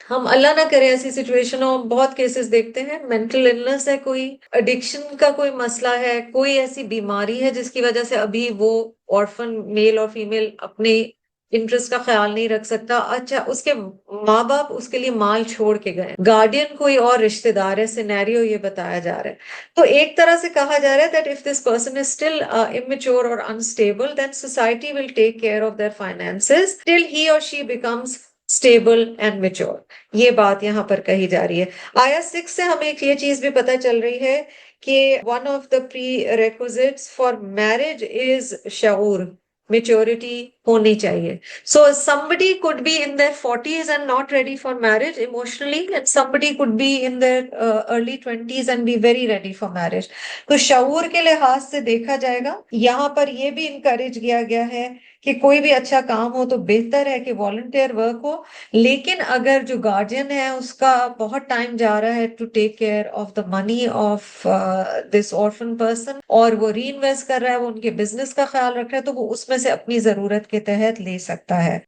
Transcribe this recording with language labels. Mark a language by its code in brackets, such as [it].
[ur] ہم اللہ نہ کرے ایسی سچویشن ہو. بہت کیسز دیکھتے ہیں مینٹل النس ہے، کوئی ایڈکشن کا کوئی مسئلہ ہے، کوئی ایسی بیماری ہے جس کی وجہ سے ابھی وہ orphan میل اور فیمیل اپنے انٹرسٹ کا خیال نہیں رکھ سکتا. اچھا اس کے ماں باپ اس کے لیے مال چھوڑ کے گئے، گارڈین کوئی اور رشتہ دار ہے، سینیریو یہ بتایا جا رہا ہے. تو ایک طرح سے کہا جا رہا ہے [en] that if this person is still immature or unstable, then society will take care of their finances till he or she becomes stable and mature. [ur] یہ بات یہاں پر کہی جا رہی ہے. آیا 6 سے ہمیں ایک یہ چیز بھی پتہ چل رہی ہے کہ [en] one of the prerequisites for marriage is [ur] شعور. میچورٹی ہونی چاہیے. [en] So somebody could be in their 40s and not ready for marriage emotionally, and somebody could be in their early 20s and be very ready for marriage. [ur] تو شعور کے لحاظ سے دیکھا جائے گا. یہاں پر یہ بھی انکریج کیا گیا ہے کہ کوئی بھی اچھا کام ہو تو بہتر ہے کہ والنٹیئر ورک ہو، لیکن اگر جو گارڈین ہے اس کا بہت ٹائم جا رہا ہے [en] to take care of the money of this [ur] orphan person، اور وہ ری انویسٹ کر رہا ہے، وہ ان کے بزنس کا خیال رکھ رہا ہے، تو وہ اس میں سے اپنی ضرورت کے تحت لے سکتا ہے.